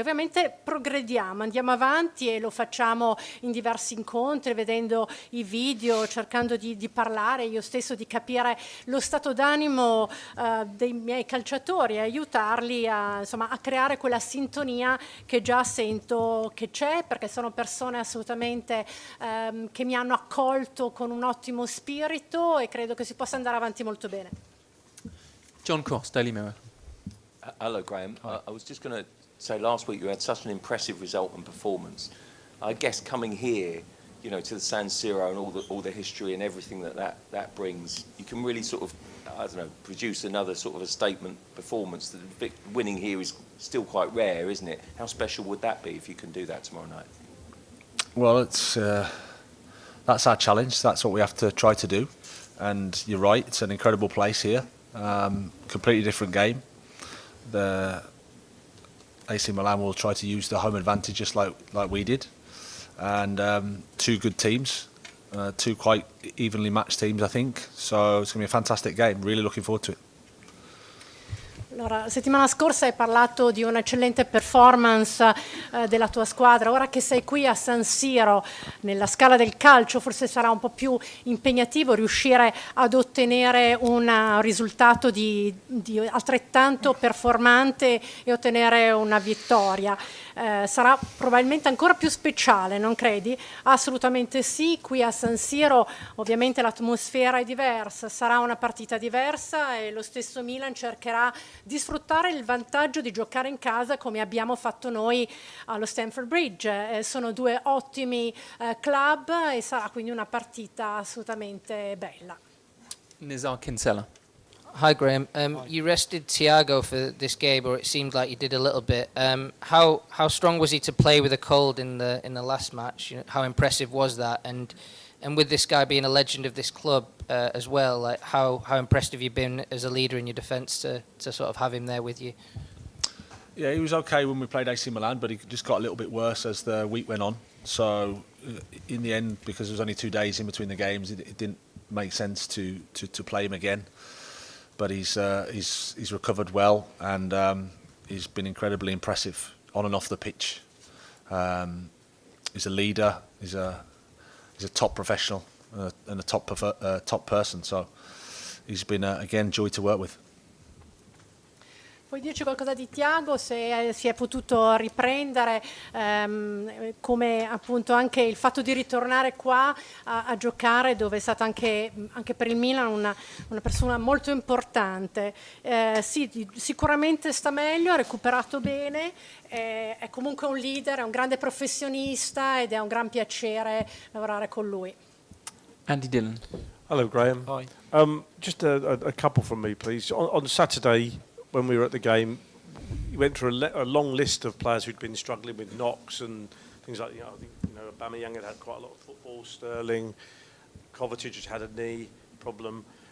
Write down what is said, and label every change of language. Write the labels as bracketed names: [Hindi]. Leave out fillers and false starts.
[Italian] Ovviamente progrediamo, andiamo avanti e lo facciamo in diversi incontri, vedendo i video, cercando di parlare io stesso, di capire lo stato d'animo dei miei calciatori e aiutarli a creare quella sintonia che già sento che c'è, perché sono persone assolutamente che mi hanno accolto con un ottimo spirito e credo che si possa andare avanti molto bene. [English] John Cross, Daily Mirror. Hello, Graham. I was just going to say, last week you had such an impressive result and performance. I guess coming here, you know, to the San Siro and all the history and everything that brings, you can really sort of, I don't know, produce another sort of a statement performance. That winning here is still quite rare, isn't it? How special would that be if you can do that tomorrow night? Well, that's our challenge. That's what we have to try to do. And you're right, it's an incredible place here. Completely different game. The AC Milan will try to use the home advantage just like we did. And two good teams, two quite evenly matched teams, I think. So it's going to be a fantastic game. Really looking forward to it. [Italian] Allora, la settimana scorsa hai parlato di un'eccellente performance della tua squadra. Ora che sei qui a San Siro, nella scala del calcio, forse sarà un po' più impegnativo riuscire ad ottenere un risultato di altrettanto performante e ottenere una vittoria. Sarà probabilmente ancora più speciale, non credi? Assolutamente sì, qui a San Siro ovviamente l'atmosfera è diversa, sarà una partita diversa e lo stesso Milan cercherà di sfruttare il vantaggio di giocare in casa come abbiamo fatto noi allo Stamford Bridge. Sono due ottimi club e sarà quindi una partita assolutamente bella. [English] Nizar Kinsella. Hi Graham. You rested Thiago for this game, or it seemed like you did a little bit. How strong was he to play with a cold in the last match? You know, how impressive was that? And with this guy being a legend of this club as well, like how impressed have you been as a leader in your defence to sort of have him there with you? Yeah, he was okay when we played AC Milan, but he just got a little bit worse as the week went on. So in the end, because there was only 2 days in between the games, it didn't make sense to play him again. But he's recovered well, and he's been incredibly impressive on and off the pitch. He's a leader. He's a top professional and a top person. So he's been again joy to work with. [Italian] Puoi dirci qualcosa di Thiago, se si è potuto riprendere, come appunto anche il fatto di ritornare qua a giocare, dove è stato anche per il Milan una persona molto importante. Sì, sicuramente sta meglio, ha recuperato bene, è comunque un leader, è un grande professionista ed è un gran piacere lavorare con lui. [English] Andy Dillon. Hello, Graham. Hi. Just a couple from me, please. On Saturday, when we were at the game, you went through a long list of players who'd been struggling with knocks and things like, I think, Aubameyang had quite a lot of football, Sterling, Kovacic had a knee problem.